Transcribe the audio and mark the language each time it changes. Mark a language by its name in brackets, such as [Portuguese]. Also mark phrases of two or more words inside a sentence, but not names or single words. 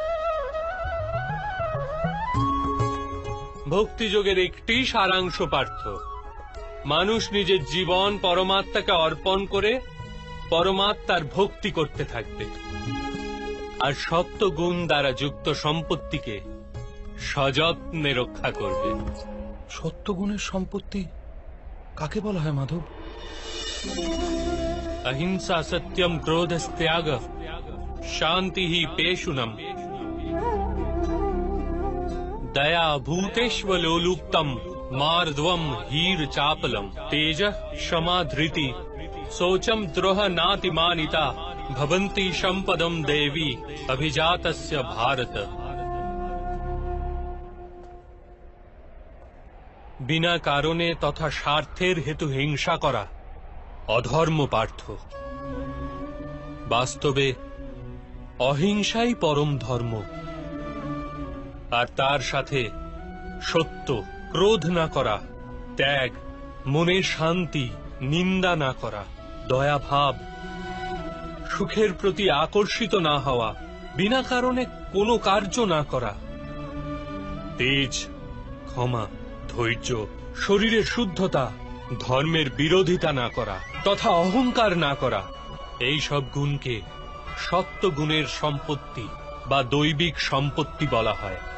[Bangla] ভক্তিযোগের একটি সারাংশ পার্থ, মানুষ নিজের জীবন পরমাত্মাকে অর্পণ করে পরমাত্মার ভক্তি করতে থাকবে, আর সপ্ত গুণ দ্বারা যুক্ত সম্পত্তিকে সযত্নে রক্ষা করবে। সত্যগুণের সম্পত্তি কাকে বলা হয় মাধব? [Sanskrit] अहिंसा सत्यम क्रोधस्त्याग शांति ही पेशुनम दया भूतेष्वलोलुप्तम मार्द्वम हीर चापलम तेज क्षमा धृति शोचम द्रोह नातिमानिता भवन्ति संपदम देवी अभिजातस्य भारत। [Bangla] বিনা কারণে তথা স্বার্থের হেতু হিংসা করা অধর্ম পার্থ। বাস্তবে অহিংসাই পরম ধর্ম, আর তার সাথে সত্য, ক্রোধ না করা, ত্যাগ, মনের শান্তি, নিন্দা না করা, দয়াভাব, সুখের প্রতি আকর্ষিত না হওয়া, বিনা কারণে কোনো কার্য না করা, তেজ, ক্ষমা, ধৈর্য, শরীরের শুদ্ধতা, ধর্মের বিরোধিতা না করা তথা অহংকার না করা, এই সব গুণকে সত্য গুণের সম্পত্তি বা দৈবিক সম্পত্তি বলা হয়।